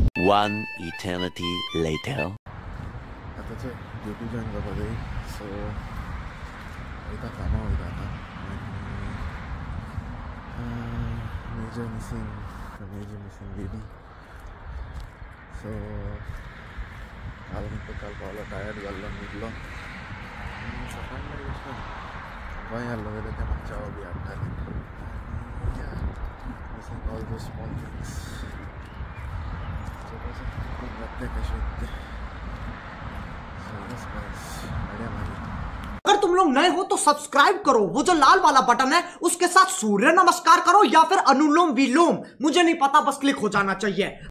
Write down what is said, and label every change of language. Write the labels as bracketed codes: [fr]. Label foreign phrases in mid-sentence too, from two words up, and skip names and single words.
[en] One eternity later. [kok] आताचं [en] duty join [kok] करपा जाय सो वयता कामां वयता आतां [en] major missing baby so [kok] काल पावलो टायर्ड जाल्लो न्हिदलो सकाळी मागीर वचून गोंय आहलो जाल्यार ते म्हाका च्या बी हाडटाले [en] missing all those small things so [kok] खूब जातले कशें ते सो बस आयडिया मारी [hi] अगर तुम लोग नए हो तो सब्सक्राइब करो, वो जो लाल वाला बटन है उसके साथ सूर्य नमस्कार करो या फिर अनुलोम विलोम, मुझे नहीं पता, बस क्लिक हो जाना चाहिए।